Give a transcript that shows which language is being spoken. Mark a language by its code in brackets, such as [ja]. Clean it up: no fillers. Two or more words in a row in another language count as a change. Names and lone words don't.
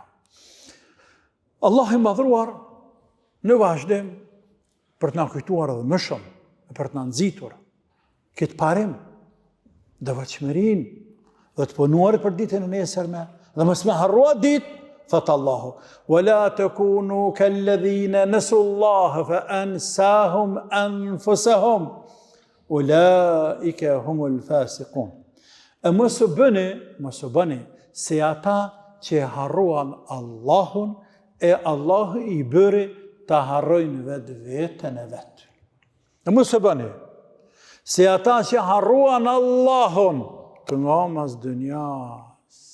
[sq] Allah i madhruar në vazhdim për të na kujtuar edhe më shumë, për të na nxitur këtë parim, devotshmërinë dhe të punuarit për ditën e nesërme, dhe mos më harrua ditë, thot Allahu, [ar] ولا تكونوا كالذين نسوا الله فأنساهم أنفسهم. أولئك هم الفاسقون. [sq] E mos u bëni se ata që harruan Allahun e Allah i bëri ta harrojnë vetën e vet. E mos u bëni se ata që harruan Allahun të nga mas dënjas.